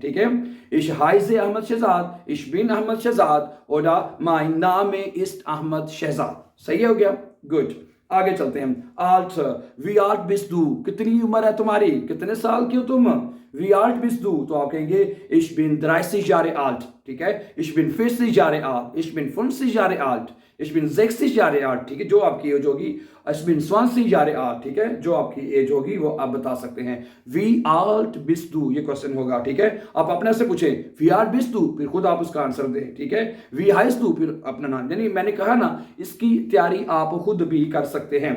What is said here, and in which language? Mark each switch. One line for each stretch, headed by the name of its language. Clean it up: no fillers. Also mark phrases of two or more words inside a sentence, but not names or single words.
Hindi: ठीक है,
German: Ich heiße Ahmad Shahzad, ich bin Ahmad Shahzad, इश बिन अहमद शहजाद और Mein Name ist Ahmad Shahzad.
Hindi: सही हो गया? गुड, आगे चलते हैं।
German: alt, wie alt bist du,
Hindi: कितनी उम्र है तुम्हारी, कितने साल की हो तुम।
German: wie alt bist du,
Hindi: तो आप कहेंगे
German: ich bin 30 Jahre alt.
Hindi: ठीक है,
German: ich bin 40 Jahre alt, ich bin 50 Jahre alt, ich bin 60 Jahre alt.
Hindi: ठीक है, जो आपकी एज होगी,
German: ich bin 20 Jahre alt.
Hindi: ठीक है, जो आपकी एज होगी वो आप बता सकते हैं।
German: wie alt bist du
Hindi: ये क्वेश्चन होगा। ठीक है, आप अपने से पूछे
German: wie alt bist du,
Hindi: फिर खुद आप उसका आंसर दें। ठीक है,
German: wie heißt du,
Hindi: फिर अपना नाम। यानी मैंने कहा ना, इसकी तैयारी आप खुद भी कर सकते हैं।